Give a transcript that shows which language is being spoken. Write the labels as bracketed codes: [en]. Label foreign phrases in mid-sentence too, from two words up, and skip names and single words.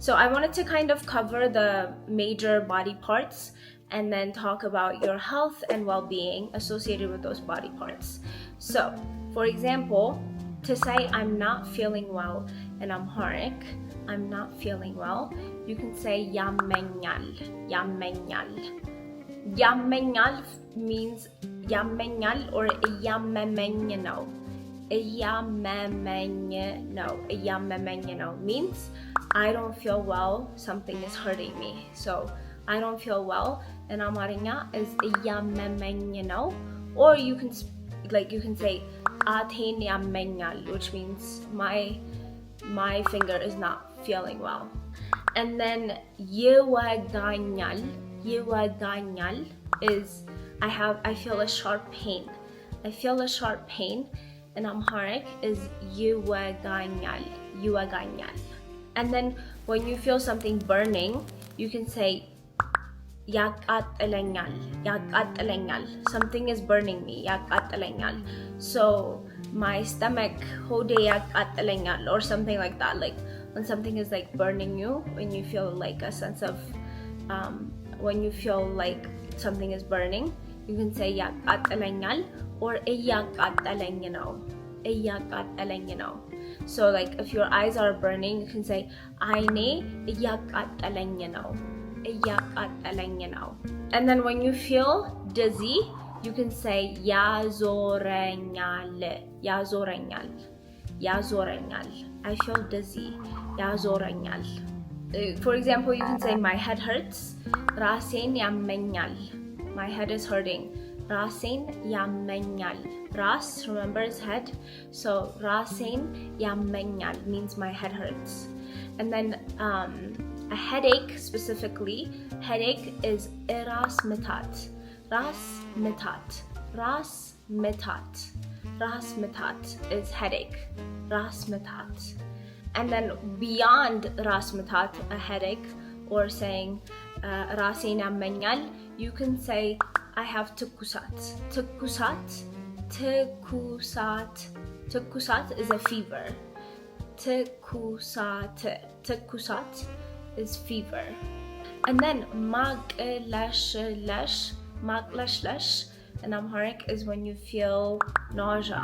[en] So I wanted to kind of cover the major body parts and then talk about your health and well-being associated with those body parts. So For example, to say I'm not feeling well in Amharic, I'm not feeling well, you can say [am] ያመኛል, ያመኛል. ያመኛል means ያመኛል or እያመመኝ ነው. እያመመኝ ነው, እያመመኝ ነው [en] means I don't feel well, something is hurting me. So I don't feel well in Amharic is [am] እያመመኝ ነው. [en] Or you can say [am] አቴን ያመኛል, [en] which means my finger is not feeling well. And then [am] ይወጋኛል, ይወጋኛል [en] is I feel a sharp pain. I feel a sharp pain in Amharic is [am] ይወጋኛል, ይወጋኛል. [en] And then when you feel something burning, you can say [am] ያቃጥለኛል, ያቃጥለኛል. [en] Something is burning me, ያቃጥለኛል. So my stomach, [am] ሆዴ ያቃጥለኛል, [en] or something like that. Like when something is like burning you, when you feel like a sense of, when you feel like something is burning, you can say ያቃጥለኛል or [am] እያቃጠለኝ ነው, እያቃጠለኝ ነው. [en] So like if your eyes are burning, you can say [am] አይኔ እያቃጠለኝ ነው, እያቃጠለኝ ነው. [en] And then when you feel dizzy, you can say [am] ያዞረኛል, ያዞረኛል, ያዞረኛል. [en] I feel dizzy, ያዞረኛል. For example, you can say my head hurts, [am] ራሴን ያመኛል. [en] My head is hurting. [am] ራሴን ያመኛል. ራስ, [en] remember, is head. So [am] ራሴን ያመኛል [en] means my head hurts. And then a headache, specifically, headache is [am] ራስ ምታት. ራስ ምታት. ራስ ምታት. ራስ ምታት [en] is headache. [am] ራስ ምታት. [en] And then beyond [am] ራስ ምታት, [en] a headache, or saying [am] ራሴን ያመኛል, [en] you can say I have ትኩሳት. [am] ትኩሳት, ትኩሳት. [en] ትኩሳት is a fever. [am] ትኩሳት, ትኩሳት [en] is fever. And then [am] ማቅለሽለሽ, ማቅለሽለሽ [en] in Amharic is when you feel nausea.